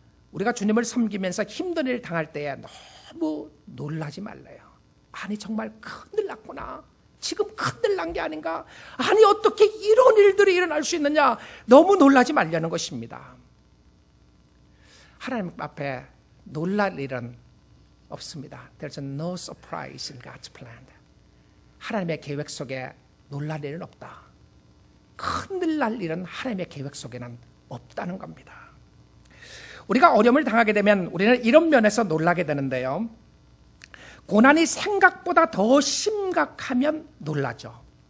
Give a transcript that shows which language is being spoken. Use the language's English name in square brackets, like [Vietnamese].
[Korean] 우리가 주님을 섬기면서 힘든 일을 당할 때에 너무 놀라지 말래요. 아니 정말 큰일 났구나. 지금 큰일 난 게 아닌가. 아니 어떻게 이런 일들이 일어날 수 있느냐. 너무 놀라지 말려는 것입니다. 하나님 앞에 놀랄 일은 없습니다. [English] There's no surprise in God's plan. [Korean] 하나님의 계획 속에 놀랄 일은 없다. 큰일 날 일은 하나님의 계획 속에는 없다는 겁니다. 우리가 어려움을 당하게 되면 우리는 이런 면에서 놀라게 되는데요. 고난이 생각보다 더 심각하면 놀라죠.